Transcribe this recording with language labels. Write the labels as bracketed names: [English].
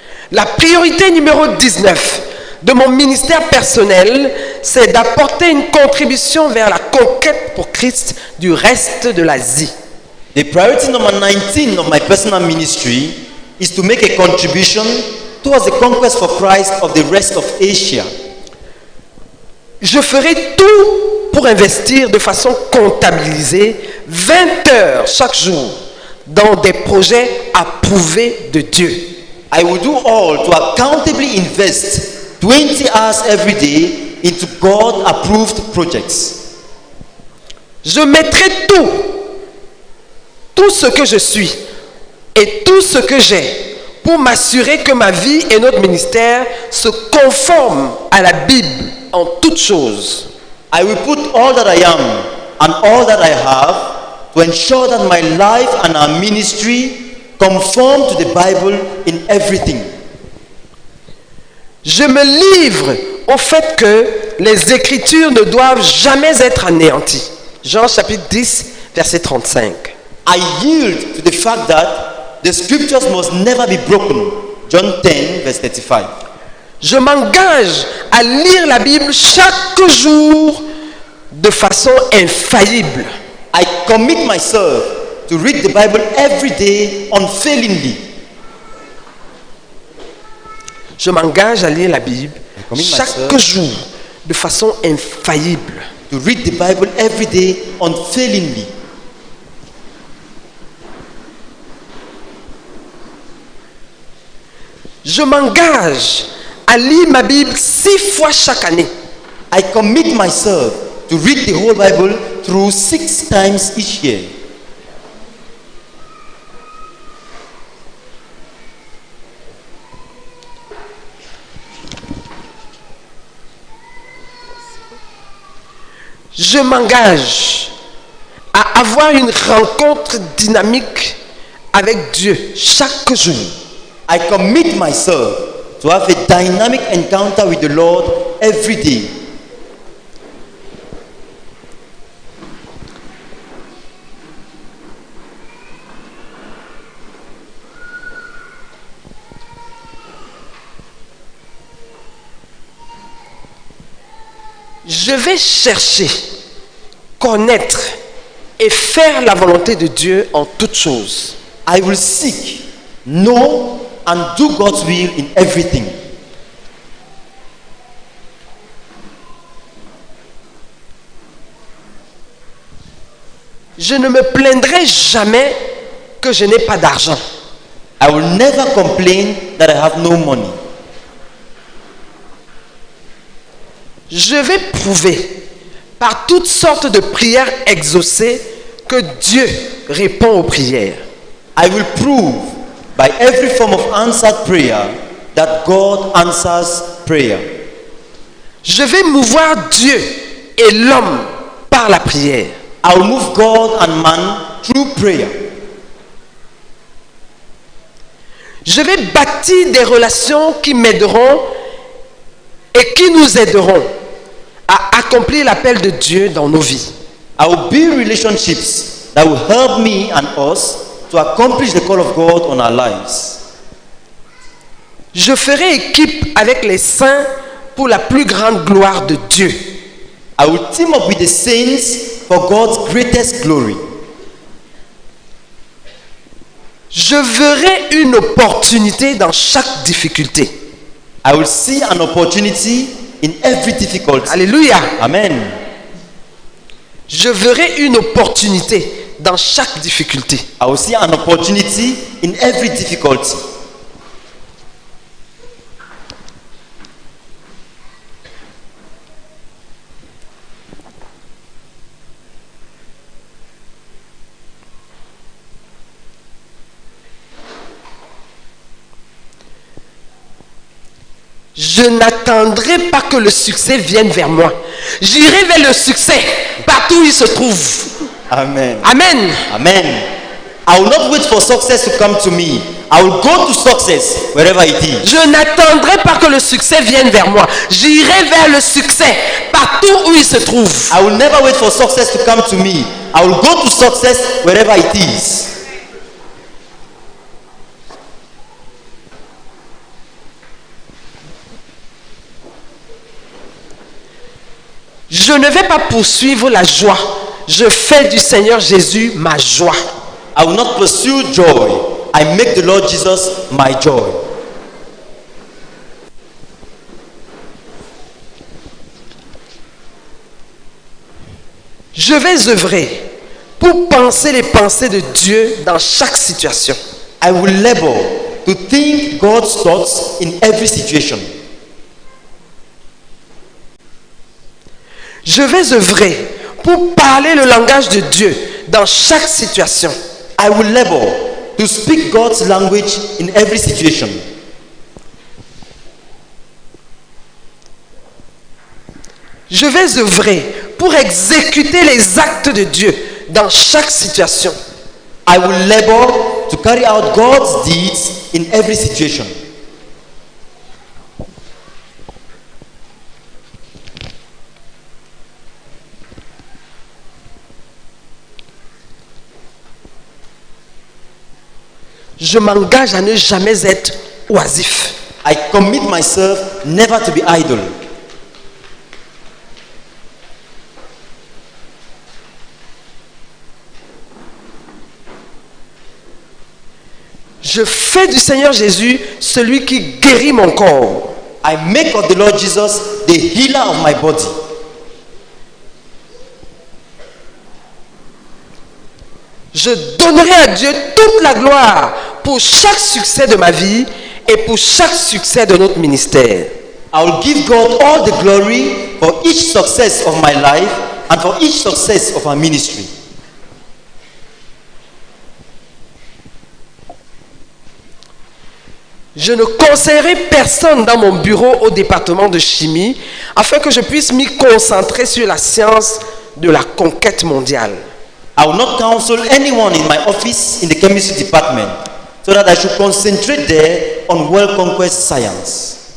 [French] La priorité numéro 19 de mon ministère personnel, c'est d'apporter une contribution vers la conquête pour Christ du reste de l'Asie. [English] The priority number 19 of my personal ministry is to make a contribution towards the conquest for Christ of the rest of Asia. [French] Je ferai tout pour investir de façon comptabilisée 20 heures chaque jour dans des projets approuvés de Dieu. [English] I will do all to accountably invest 20 hours every day into God-approved projects. [French] Je mettrai tout ce que je suis et tout ce que j'ai pour m'assurer que ma vie et notre ministère se conforment à la Bible en toutes choses. [English] I will put all that I am and all that I have to ensure that my life and our ministry conform to the Bible in everything. [French] Je me livre au fait que les Écritures ne doivent jamais être anéanties. Jean chapitre 10, verset 35. [English] I yield to the fact that the scriptures must never be broken. John 10, verse 35. [French] Je m'engage à lire la Bible chaque jour de façon infaillible. [English] I commit myself to read the Bible every day unfailingly. [French] Je m'engage à lire la Bible [English] commit [French] chaque [English] myself. [French] jour de façon infaillible. [English] To read the Bible every day unfailingly. [French] Je m'engage à lire ma Bible 6 fois chaque année. [English] I commit myself to read the whole Bible through 6 times each year. [French] Je m'engage à avoir une rencontre dynamique avec Dieu chaque jour. [English] I commit myself to have a dynamic encounter with the Lord every day. [French] Je vais chercher, connaître et faire la volonté de Dieu en toutes choses. [English] I will seek, know, and do God's will in everything. [French] Je ne me plaindrai jamais que je n'ai pas d'argent. [English] I will never complain that I have no money. [French] Je vais prouver par toutes sortes de prières exaucées que Dieu répond aux prières. [English] I will prove by every form of answered prayer that God answers prayer. [French] Je vais mouvoir Dieu et l'homme par la prière. [English] I will move God and man through prayer. [French] Je vais bâtir des relations qui m'aideront et qui nous aideront à accomplir l'appel de Dieu dans nos vies. [English] I will build relationships that will help me and us to accomplish the call of God on our lives. [French] Je ferai équipe avec les saints pour la plus grande gloire de Dieu. [English] I will team up with the saints for God's greatest glory. [French] Je verrai une opportunité dans chaque difficulté. [English] I will see an opportunity in every difficulty. Alléluia. Amen. [French] Je verrai une opportunité dans chaque difficulté. [English] I will see an opportunity in every difficulty. [French] Je n'attendrai pas que le succès vienne vers moi. J'irai vers le succès partout où il se trouve. Amen. Amen. Amen. [English] I will not wait for success to come to me. I will go to success wherever it is. [French] Je n'attendrai pas que le succès vienne vers moi. J'irai vers le succès partout où il se trouve. [English] I will never wait for success to come to me. I will go to success wherever it is. [French] Je ne vais pas poursuivre la joie. Je fais du Seigneur Jésus ma joie. [English] I will not pursue joy. I make the Lord Jesus my joy. [French] Je vais œuvrer pour penser les pensées de Dieu dans chaque situation. [English] I will labor to think God's thoughts in every situation. [French] Je vais œuvrer pour parler le langage de Dieu dans chaque situation. [English] I will labor to speak God's language in every situation. [French] Je vais œuvrer pour exécuter les actes de Dieu dans chaque situation. [English] I will labor to carry out God's deeds in every situation. [French] Je m'engage à ne jamais être oisif. [English] I commit myself never to be idle. [French] Je fais du Seigneur Jésus celui qui guérit mon corps. [English] I make of the Lord Jesus the healer of my body. [French] Je donnerai à Dieu toute la gloire pour chaque succès de ma vie et pour chaque succès de notre ministère. [English] I will give God all the glory for each success of my life and for each success of our ministry. [French] Je ne conseillerai personne dans mon bureau au département de chimie afin que je puisse m'y concentrer sur la science de la conquête mondiale. [English] I will not counsel anyone in my office in the chemistry department so that I should concentrate there on world conquest science.